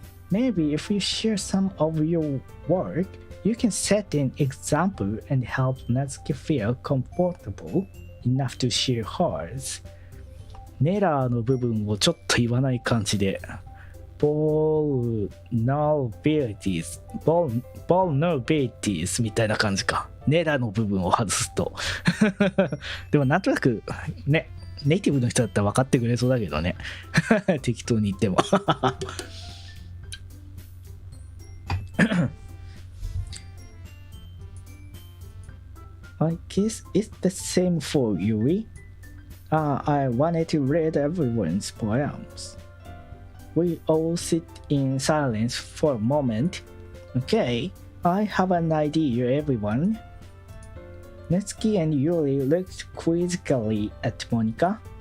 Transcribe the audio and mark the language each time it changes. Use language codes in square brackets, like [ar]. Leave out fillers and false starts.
[en] Maybe if you share some of your work, you can set an example and help Natsuki feel comfortable enough to share hers. [ja] ネラーの部分をちょっと言わない感じで vulnerabilities みたいな感じか。ネラの部分を外すとでもなんとなくね、ネイティブの人だったら分かってくれそうだけどね適当に言っても [en] I guess it's the same for Yuri. I wanted to read everyone's poems. We all sit in silence for a moment. Okay, I have an idea, everyone. Netsuki and Yuri looked quizzically at Monica.